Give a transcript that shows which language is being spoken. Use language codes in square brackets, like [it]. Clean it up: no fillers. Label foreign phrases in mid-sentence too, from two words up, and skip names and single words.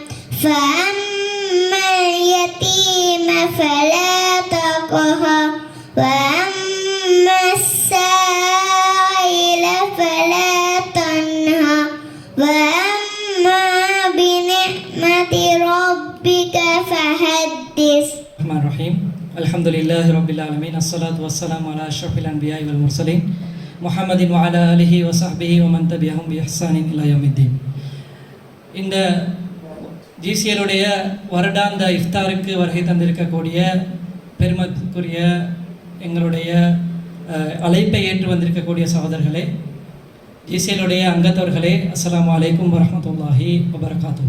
[ar] فأما اليتيم فلا تقهر وأما السائل فلا تنهر وأما بنعمة ربك فحدث. الرحمن الرحيم الحمد لله رب العالمين الصلاة والسلام على أشرف الأنبياء والمرسلين محمد وعلى آله وصحبه ومن تبعهم بإحسان إلى يوم الدين. [ta] இந்த ஜிசிஎலுடைய வருடாந்த இஃப்தாருக்கு வருகை தந்திருக்கக்கூடிய பெருமத்துக்குரிய எங்களுடைய அழைப்பை ஏற்று வந்திருக்கக்கூடிய சகோதரர்களே, ஜிசிஎலுடைய அங்கத்தவர்களே, [ar] السلام عليكم ورحمة الله وبركاته.